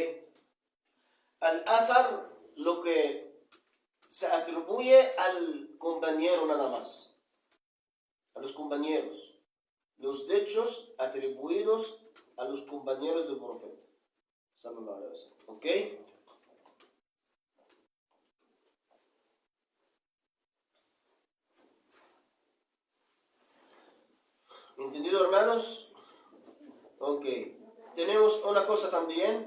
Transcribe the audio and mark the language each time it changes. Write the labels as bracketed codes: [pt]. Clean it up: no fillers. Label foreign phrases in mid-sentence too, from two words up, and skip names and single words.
[es] Al-Athar, lo que se atribuye al compañero nada más. A los compañeros. Los hechos atribuidos a los compañeros del profeta. [ar] صلى الله عليه وسلم. [es] ¿Ok? ¿Entendido, hermanos? Ok. Tenemos una cosa también.